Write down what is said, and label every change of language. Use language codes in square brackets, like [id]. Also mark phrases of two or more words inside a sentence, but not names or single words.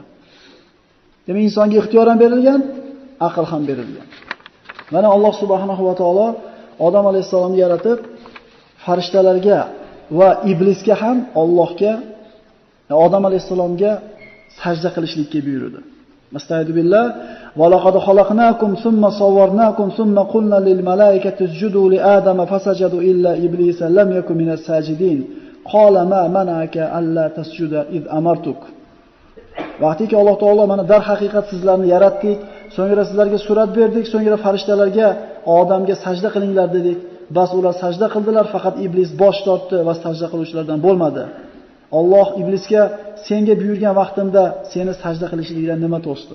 [uz] Demak, insonga ixtiyor ham berilgan, aql ham berilgan. Mana Alloh [ar] سبحانه وتعالى [uz] Odam alayhisalomni yaratib, farishtalarga va iblisga ham Allohga, Odam alayhisalomga sajda qilishlikka buyurdi. [ar] مستعيذ بالله ولقد خلقناكم ثم صورناكم ثم قلنا للملائكة اسجدوا لآدم فسجدوا إلا إبليس لم يكن من الساجدين. قال ما منعك ألا تسجد إذ أمرتك. [uz] Vaqtiki Alloh taolo mana dar haqiqat sizlarni yaratdik, so'ngra sizlarga surat berdik, so'ngra farishtalarga, odamga sajda qilinglar dedik. Bas ular sajda qildilar, faqat iblis bosh tortdi va sajda qiluvchilardan bo'lmadi. Alloh iblisga senga buyurgan vaqtimda seni sajda qilishlikdan nima to'sdi?